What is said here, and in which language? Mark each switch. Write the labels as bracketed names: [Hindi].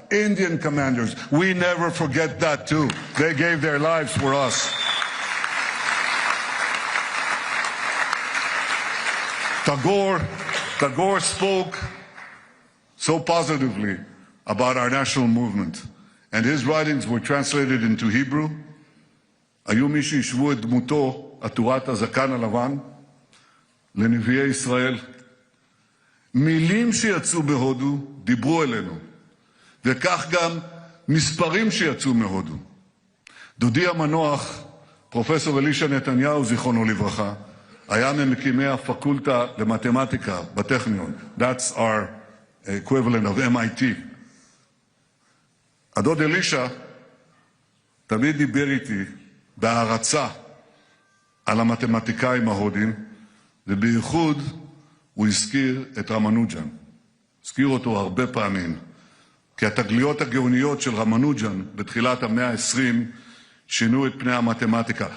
[English] Indian commanders. We never forget that too. They gave their lives for us. Tagore spoke so positively about our national movement, and his writings were translated into Hebrew. [Hebrew] היו מי שישבו את דמותו, עטורת הזקן הלבן, לנביאי ישראל. מילים שיצאו בהודו דיברו אלינו, וכך גם מספרים שיצאו מהודו. דודי המנוח, פרופסור אלישע נתניהו, זיכרונו לברכה, היה ממקימי הפקולטה למתמטיקה בטכניון. [English] That's our equivalent of MIT. [Hebrew] הדוד אלישע תמיד דיבר איתי בהערצה על המתמטיקאים ההודים, ובייחוד הוא הזכיר את רמנוג'ן. הזכיר אותו הרבה פעמים, כי התגליות הגאוניות של רמנוג'ן בתחילת המאה ה-20 שינו את פני המתמטיקה.